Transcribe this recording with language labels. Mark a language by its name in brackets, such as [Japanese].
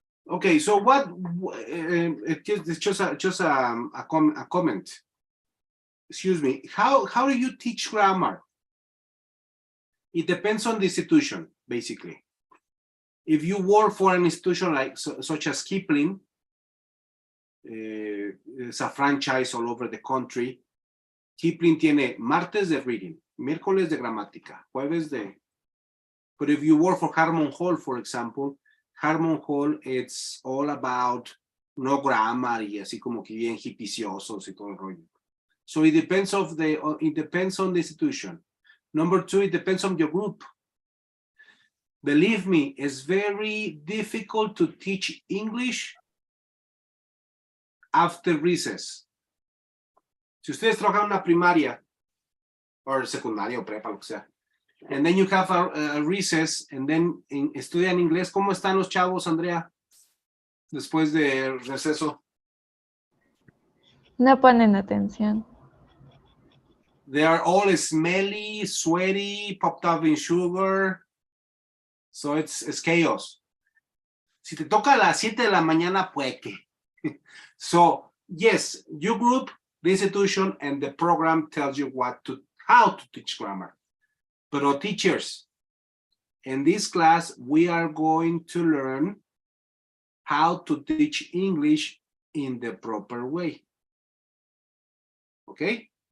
[English] Okay, so what? It's just a comment. Excuse me. How do you teach grammar? It depends on the institution, basically. If you work for an institution like such as Kipling, it's a franchise all over the country. [Spanish] Kipling tiene martes de reading, miércoles de gramática, jueves de. [English] But if you work for Harmon Hall, for example, Harmon Hall, it's all about no grammar [Spanish] y así como que bien hipiciosos y todo el rollo. [English] So it depends on the institution. Number 2, it depends on your group. Believe me, it's very difficult to teach English after recess. [Spanish] Si ustedes trabajan en una primaria, or secundaria o prepa, lo que sea, [English] and then you have a recess, and then [Spanish] estudian inglés, ¿cómo están los chavos, Andrea? Después de receso. No ponen atención. [English] They are all smelly, sweaty, popped up in sugar. So it's chaos. [Spanish] Si te toca a las 7 de la mañana, pues que. [English] So, yes, your group, the institution, and the program tells you how to teach grammar. But teachers, in this class, we are going to learn how to teach English in the proper way. Okay?